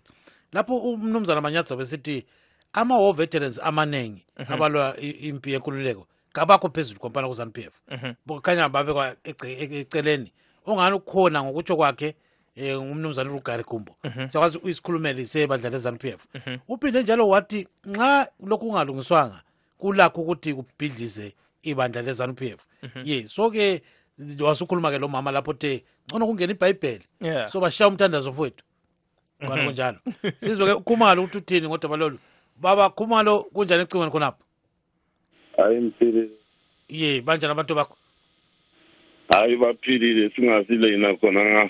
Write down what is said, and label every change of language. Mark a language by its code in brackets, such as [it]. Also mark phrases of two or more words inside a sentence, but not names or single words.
[nd] Lapho umnumzana Manyatsa besithi ama- [en] war veterans [nd] amanengi abalwa impi yenkululeko kabakho phezulu kompana ku-ZANU-PF kukhanya babekwa eceleni ongani ukukhona ngokutsho kwakhe umnumzana uRugari Gumbo siyakwazi uyisikhulumeli sebandla le-ZANU-PF uphinde njalo wathi nxa lokhu kungalungiswanga kulakho ukuthi kubhidlize ibandla le-ZANU-PF so ke wasukhuluma ke lo mama lapho te ngcono kungena iBhayibheli so bashaya umthandazo mfowethu ngani kunjalo sizwe ke Khumalo ukuthi uthini ngodaba lolu. Baba Khumalo kunjani ecingweni khonapho? Hayi mphilile. Banjani abantu bakho? Hayi baphilile singasile yina khona ngafu.